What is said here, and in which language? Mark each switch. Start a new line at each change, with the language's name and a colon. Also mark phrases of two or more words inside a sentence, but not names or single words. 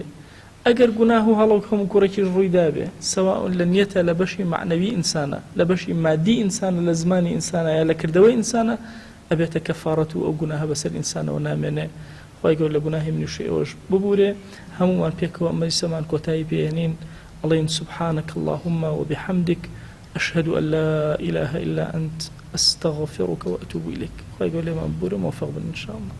Central Kurdish: ئەگەر گوناه و هەڵەو کەم و کوڕێکی ڕوویدا بێ سەواء لە نیەتە لە بەشی معنەوی ئینسانە لە بەشی مادی ئینسانە لە زمانی ئینسانە یا لە کردەوەی ئینسانە ئەبێتە کەفارەت و ئەو گوناهە بەسەر ئینسانەوە نامێنێ. خوای گەورە لە گوناهی منیش ئێوەش ببورێ. هەموومان پێکەوە مەجلیسەمان کۆتایی پێهێنین ئەڵێین
Arabic: سبحانك اللهم وبحمدك أشهد أن لا إله إلا أنت أستغفرك وأتوب إليك.
Central Kurdish: خوای گەورە لێمان ببورێ موفق بن
Arabic: إن شاء الله.